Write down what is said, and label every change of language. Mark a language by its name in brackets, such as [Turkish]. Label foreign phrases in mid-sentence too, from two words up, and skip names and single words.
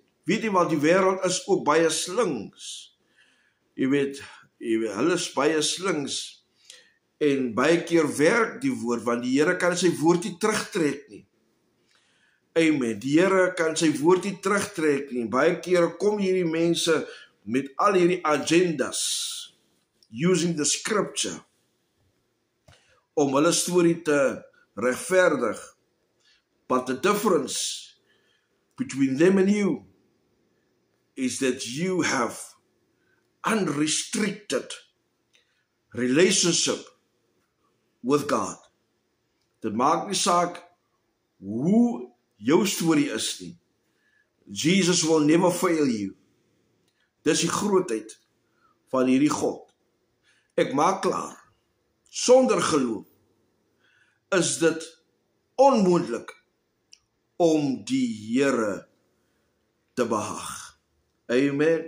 [Afrikaans] Weet jy wat, die wêreld is ook baie slings. Jy weet, hulle is baie slings, en baie keer werk die woord, want die Here kan sy woord nie terugtrek nie. Amen. Die Here kan sy woord nie terugtrek nie. Baie kere kom hierdie mense met al hierdie agendas, [English] using the scripture, [Afrikaans] om hulle storie te regverdig. [English] But the difference between them and you is that you have unrestricted relationship with God. [Afrikaans] Dit maak nie saak hoe jou storie is nie. [English] Jesus will never fail you. [Afrikaans] Dis die grootheid van hierdie God. Ek maak klaar, sonder geloof is dit onmoontlik om die Here te behaag. Amen.